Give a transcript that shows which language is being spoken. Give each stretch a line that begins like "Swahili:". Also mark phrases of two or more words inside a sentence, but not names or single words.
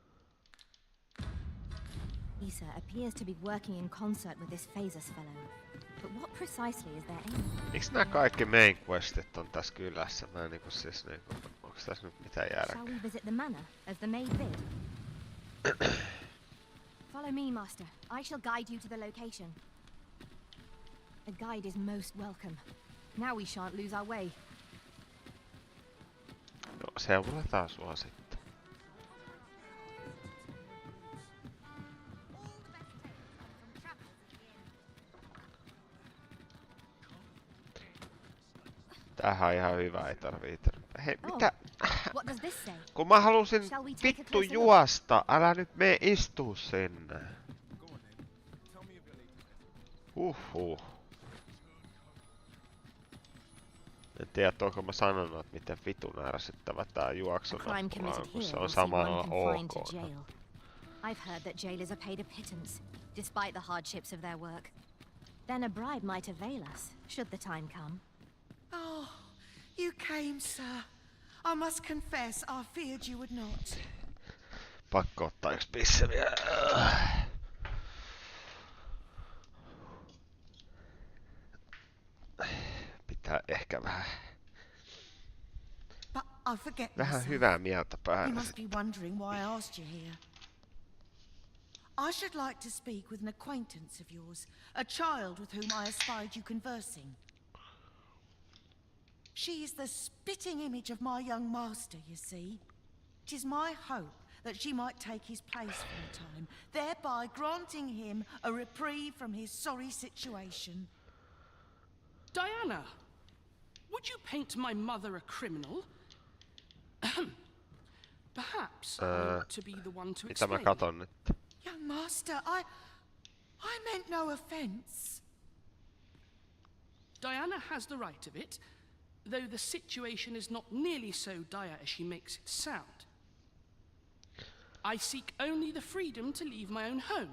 English: Issa appears to be working in concert with this Phasus fellow. But what precisely is their aim?
Finnish: Miksi nää kaikki
English: main questit
Finnish: on tässä kylässä? Mä en niinku siis niinku... Onks tässä nyt mitään järkeä?
English: Shall we visit the manor, as the maid bid? Follow me, master. I shall guide you to the location. A guide is most welcome. Now we shan't lose our way.
Finnish: No, seurataan sua sitten. Tämähän on ihan hyvä, ei tarvii. Hei, mitä?
English: What does this say?
Finnish: Kun mä halusin
English: Shall we take a
Finnish: vittu
English: closer look?
Finnish: juosta, älä nyt mene istuu sinne. En tiedä, onko mä sanonut, että miten vitun ärsyttävä tää juoksunappula on, kun se on samalla ok.
English: I've heard that jailers are paid a pittance, despite the hardships of their work. Then a bribe might avail us, should the time come. Oh, you came, sir. I must confess, I feared you would not.
Finnish: Pakko ottaa yks pisse vielä. Pitää ehkä vähän...
English: But I forget
Finnish: Vähän
English: myself.
Finnish: hyvää mieltä
English: You
Finnish: päällä.
English: must be wondering why I asked you here. I should like to speak with an acquaintance of yours, a child with whom I espied you conversing. She is the spitting image of my young master, you see. It is my hope that she might take his place for a time, thereby granting him a reprieve from his sorry situation. Diana, would you paint my mother a criminal? Perhaps I ought to be the one to
Finnish: Mitä mä
English: explain.
Finnish: katon nyt?
English: Young master, I meant no offence. Diana has the right of it, though the situation is not nearly so dire as she makes it sound. I seek only the freedom to leave my own home.